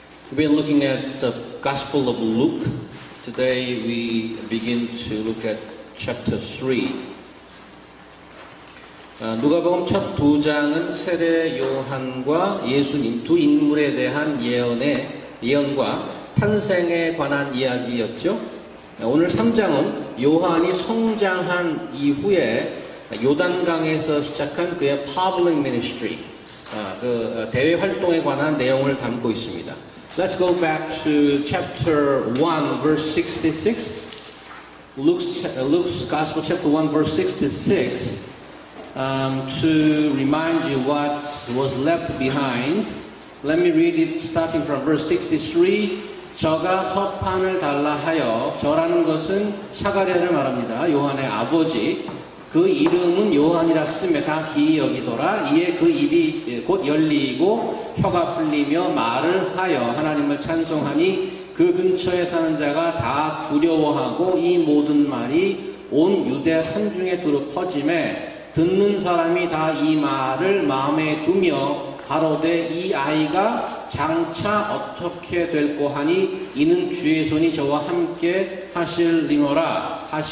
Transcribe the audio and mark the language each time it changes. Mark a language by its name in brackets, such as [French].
[English] We've been looking at the Gospel of Luke. Today we begin to look at chapter 3. [Korean] 누가복음 첫 두 장은 세례 요한과 예수님 두 인물에 대한 예언과 탄생에 관한 이야기였죠. 오늘 3장은 요한이 성장한 이후에 요단강에서 시작한 그의 public ministry, 그 대외 활동에 관한 내용을 담고 있습니다. [English] Let's go back to chapter 1, verse 66. Luke's Gospel, chapter 1, verse 66. To remind you what was left behind, let me read it starting from verse 63. [Korean] 저가 서판을 달라 하여, 저라는 것은 사가랴를 말합니다. 요한의 아버지. 그 이름은 요한이라 쓰매 다 기이 여기더라. 이에 그 입이 곧 열리고 혀가 풀리며 말을 하여 하나님을 찬송하니 그 근처에 사는 자가 다 두려워하고 이 모든 말이 온 유대 산중에 두루 퍼짐에 듣는 사람이 다 이 말을 마음에 두며 가로되 이 아이가 장차 어떻게 될꼬 하니 이는 주의 손이 저와 함께 하심이러라.